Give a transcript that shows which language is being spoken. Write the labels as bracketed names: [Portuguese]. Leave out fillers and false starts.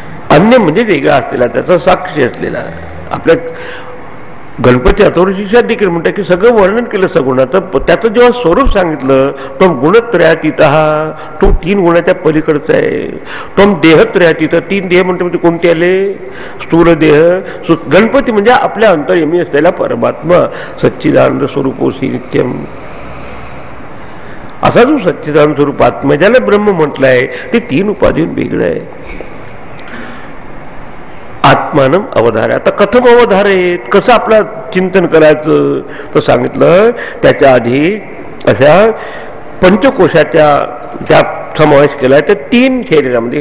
[Marathi] अन्य म्हणजे वेगळा असलेला, त्याचा साक्षी असलेला. आपल्या गणपती अथर्वशीर्षात देखील म्हणतात की सगळं वर्णन केलं सगुणाचं. त्याचं जेव्हा स्वरूप सांगितलं तो गुणत्रयातीत, तो 3 गुणाच्या पलीकडचा आहे. तो देहत्रयातीत. 3 देह म्हणजे कोणते आले? स्थूल देह. गणपती म्हणजे आपल्या अंतर्यमी असलेला परमात्मा. [Sanskrit] सच्चिदानंद स्वरूपोसी नित्यम. [Marathi] असा जो सच्चिदानंद स्वरूप आत्मा ज्याला ब्रह्म म्हटलं आहे ते 3 उपाधीहून वेगळं आहे. [Sanskrit] आत्मानम अवधारे. [Marathi] आता [Sanskrit] कथम अवधारेत, [Marathi] कसं आपलं चिंतन करायचं तर सांगितलं. त्याच्या आधी अशा पंचकोशाच्या ज्या समावेश केला आहे त्या 3 शरीरामध्ये.